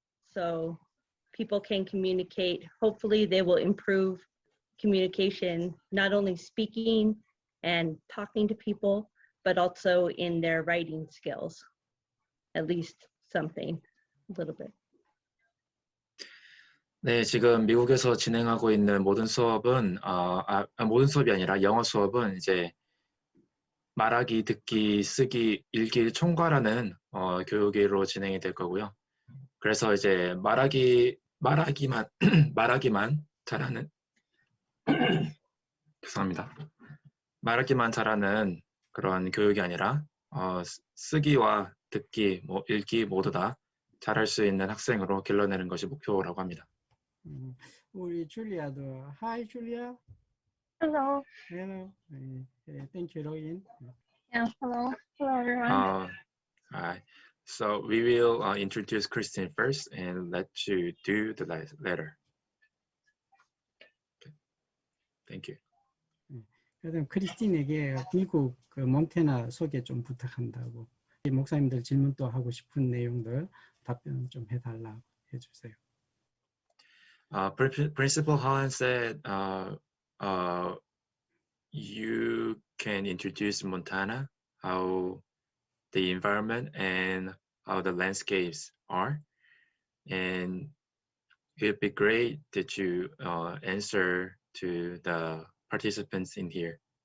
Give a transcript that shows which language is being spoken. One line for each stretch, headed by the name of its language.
English: So people can communicate. Hopefully they will improve communication, not only speaking and talking to people, but also in their writing skills, at least something, a little bit.
Korean: 네, 지금 미국에서 진행하고 있는 모든 수업은 모든 수업이 아니라 영어 수업은 이제 말하기, 듣기, 쓰기, 읽기 총괄하는 교육으로 진행이 될 거고요. 그래서 이제 말하기만 잘하는 죄송합니다. 말하기만 잘하는 그런 교육이 아니라 쓰기와 듣기, 읽기 모두 다 잘할 수 있는 학생으로 길러내는 것이 목표라고 합니다. 우리 줄리아도.
English: Hi, Julia. Hello. Hello. Thank you, Logan. Yeah, hello. Hello, everyone. Hi. So we will introduce Christine first and let you do the letter. Okay. Thank you.
Korean: 그다음 크리스틴에게 미국 몬태나 소개 좀 부탁한다고. 목사님들 질문 또 하고 싶은 내용들 답변 좀 해달라고 해주세요.
English: Principal Holland said you can introduce Montana, how the environment and how the landscapes are, and it'd be great that you answer to the participants in here.